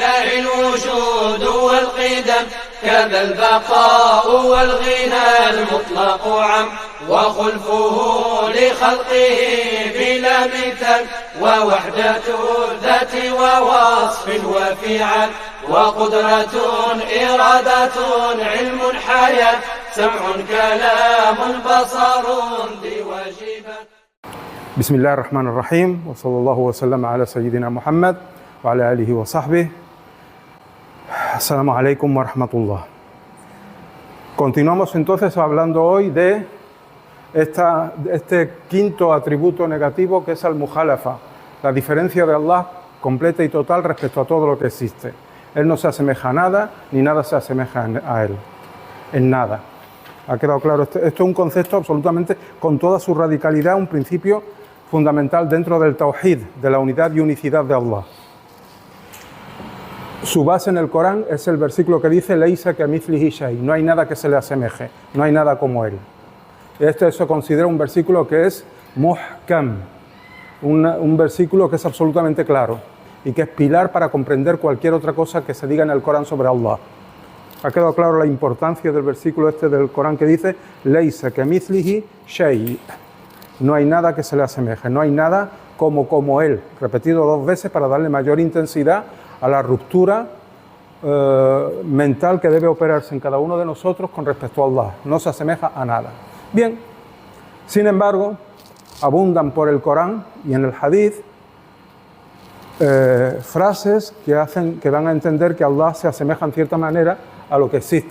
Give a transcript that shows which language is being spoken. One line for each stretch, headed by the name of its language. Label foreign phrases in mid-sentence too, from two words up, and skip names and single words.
Arabic: الوجود والقدم، كذا البقاء والغنى المطلق عم، وخلفه لخلقه بلا مثال، ووحدة الذات ووصف وفعل، وقدرة إرادة علم حياة، سمع كلام بصر ذي واجبات. بسم الله الرحمن الرحيم، وصلى الله وسلم على سيدنا محمد وعلى آله وصحبه. السلام عليكم ورحمة الله.
Spanish: Continuamos entonces hablando hoy de este quinto atributo negativo, que es al-mukhalafa, la diferencia de Allah completa y total respecto a todo lo que existe. Él no se asemeja a nada, ni nada se asemeja a Él, en nada. ¿Ha quedado claro? Esto es un concepto absolutamente, con toda su radicalidad, un principio fundamental dentro del tawhid, de la unidad y unicidad de Allah. Su base en el Corán es el versículo que dice
Arabic: ليس كمثله شيء,
Spanish: no hay nada que se le asemeje, no hay nada como Él. Este se considera un versículo que es muhkam, un versículo que es absolutamente claro y que es pilar para comprender cualquier otra cosa que se diga en el Corán sobre Allah. ¿Ha quedado claro la importancia del versículo este del Corán que dice
Arabic: ليس كمثله شيء?
Spanish: No hay nada que se le asemeje, no hay nada como Él, repetido 2 veces para darle mayor intensidad a la ruptura mental que debe operarse en cada uno de nosotros con respecto a Allah. No se asemeja a nada. Bien, sin embargo, abundan por el Corán y en el Hadith frases que dan a entender que Allah se asemeja en cierta manera a lo que existe.